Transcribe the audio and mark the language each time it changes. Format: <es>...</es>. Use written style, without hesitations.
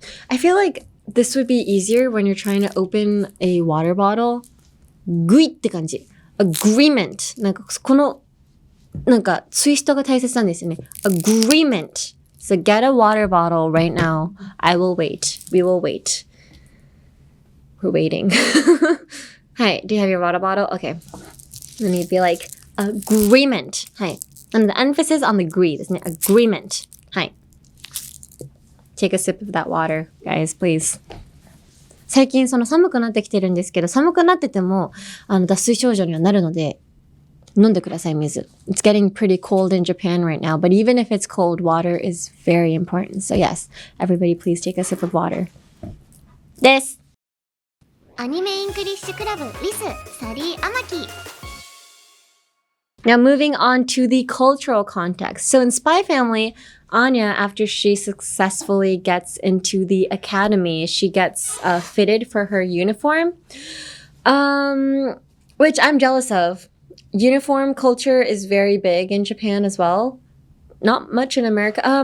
<en>I feel like this would be easier when you're trying to open a water bottle.</en> <ja>グイって感じ。</ja> <en>Agreement.</en> <ja>なんかこのなんかツイストが大切なんですよね。</ja> <en>Agreement. So get a water bottle right now. I will wait. We will wait. We're waiting. Hi. Do you have your water bottle? Okay. Then you'd be like, agreement. Hi. And the emphasis on the agree</en> <ja>ですね。</ja> <en>Agreement. Hi. Take a sip of that water, guys, please.</en> <ja>最近寒くなってきてるんですけど、寒くなってても脱水症状にはなるので、飲んでください、水。</ja> <en>It's getting pretty cold in Japan right now, but even if it's cold, water is very important. So yes, everybody please take a sip of water.</en> <ja>です。</ja> <en>アニメイングリッシュクラブ with サリー・アマキ。 Now moving on to the cultural context. So in Spy Family, Anya, after she successfully gets into the academy, she gets fitted for her uniform, which I'm jealous of. Uniform culture is very big in Japan as well. Not much in America.</en>